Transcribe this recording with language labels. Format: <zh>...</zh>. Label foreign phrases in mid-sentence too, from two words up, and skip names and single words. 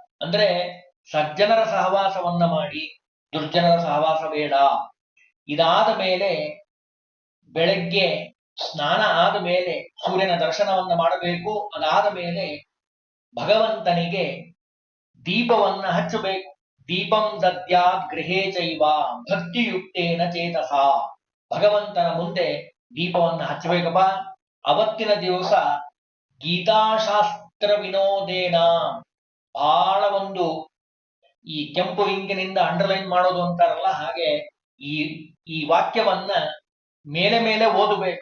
<kn>ಅಂದ್ರೆ ಸಜ್ಜನರ ಸಹವಾಸವನ್ನ ಮಾಡಿ ದುರ್ಜನರ ಸಹವಾಸ ಬೇಡ. ಇದಾದ ಮೇಲೆ ಬೆಳಗ್ಗೆ ಸ್ನಾನ ಆದ ಮೇಲೆ ಸೂರ್ಯನ ದರ್ಶನವನ್ನ ಮಾಡಬೇಕು. ಅದಾದ ಮೇಲೆ ಭಗವಂತನಿಗೆ ದೀಪವನ್ನ ಹಚ್ಚಬೇಕು.</kn> <sa>ದೀಪಂ ದದ್ಯಾತ್ ಗೃಹೇ ಚೈವ ಭಕ್ತಿಯುಕ್ತೇನ ಚೇತಸ.</sa> <kn>ಭಗವಂತನ ಮುಂದೆ ದೀಪವನ್ನ ಹಚ್ಚಬೇಕಪ್ಪ. ಅವತ್ತಿನ ದಿವಸ</kn> <sa>ಗೀತಾಶಾಸ್ತ್ರ ವಿನೋದೇನ,</sa> <kn>ಬಹಳ ಒಂದು ಈ ಕೆಂಪು ಇಂಕಿನಿಂದ ಅಂಡರ್ಲೈನ್ ಮಾಡೋದು ಅಂತಾರಲ್ಲ, ಹಾಗೆ ಈ ಈ ವಾಕ್ಯವನ್ನ ಮೇಲೆ ಮೇಲೆ ಓದಬೇಕು.</kn>